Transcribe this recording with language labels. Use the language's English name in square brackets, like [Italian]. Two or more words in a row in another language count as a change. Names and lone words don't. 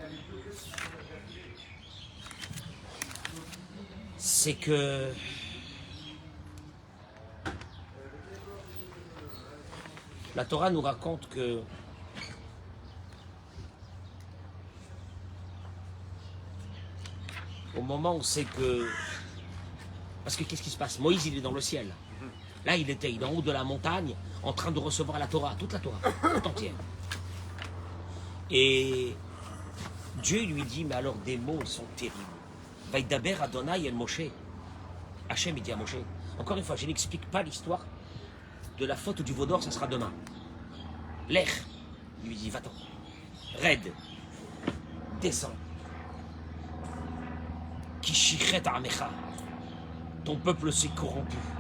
[French] C'est que la Torah nous raconte que au moment où c'est que... Parce que qu'est-ce qui se passe? Moïse, il est dans le ciel. Là, il est en haut de la montagne, en train de recevoir la Torah, toute la Torah, tout entière. Et Dieu lui dit, mais alors des mots, ils sont terribles. [Hebrew] וידבר ה' אל משה. [French] Hachem, il dit à Moshe. Encore une fois, je n'explique pas l'histoire de la faute du veau d'or, ça sera demain. Lech, il lui dit, va-t'en. Raide, descends. [Hebrew] כי שחת עמך, [French] ton peuple s'est corrompu.